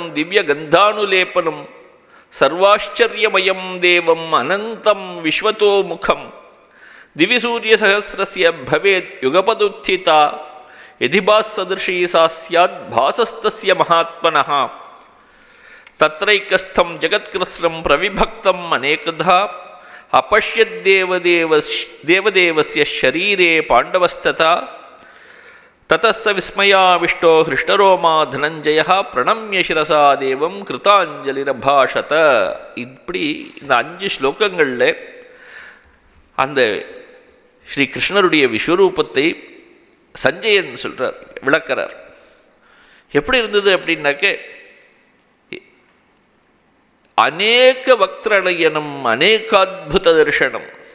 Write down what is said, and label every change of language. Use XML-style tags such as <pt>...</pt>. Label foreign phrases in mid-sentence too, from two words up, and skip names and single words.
<sa>दिव्य गन्धानुलेपनम् सर्वाश्चर्यमयम् देवम् अनन्तम् विश्वतो मुखम् दिविसूर्य सहस्रस्य भवेत् युगपदुत्थिता यदि भाः सदृशी सा स्यात् भासस्तस्य महात्मनः तत्रैकस्थं जगत्कृत्स्नं प्रविभक्तम् अनेकधा अपश्यत् देवदेवस्य शरीरे पाण्डवस्तथा ततः स विस्मयाविष्टो हृष्टरोमा धनञ्जयः प्रणम्य शिरसा देवं कृताञ्जलिरभाषत.</sa> <ta>இப்படி இந்த 5 ஸ்லோகங்களில் அந்த ஸ்ரீ கிருஷ்ணருடைய விஸ்வரூபத்தை சஞ்சயன் சொல்கிறார், விளக்கிறார். எப்படி இருந்தது அப்படின்னாக்க,</ta> <sa>अनेक वक्त्रनयनम् अनेकाद्भुत दर्शनम्.</sa>